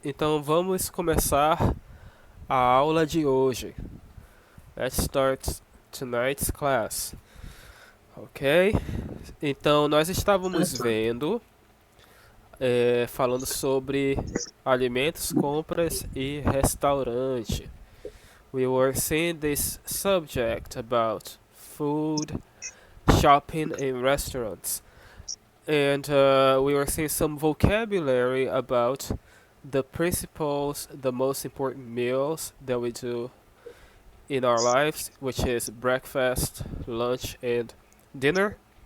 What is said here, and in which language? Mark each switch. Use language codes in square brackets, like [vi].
[pt] Então vamos começar a aula de hoje. [en] Let's start tonight's class. Ok? [pt] Então nós estávamos vendo, falando sobre alimentos, compras e restaurante. [en] We were seeing this subject about food, shopping, and restaurants. And we were seeing some vocabulary about the principles, the most important meals that we do in our lives, which is breakfast, lunch, and dinner.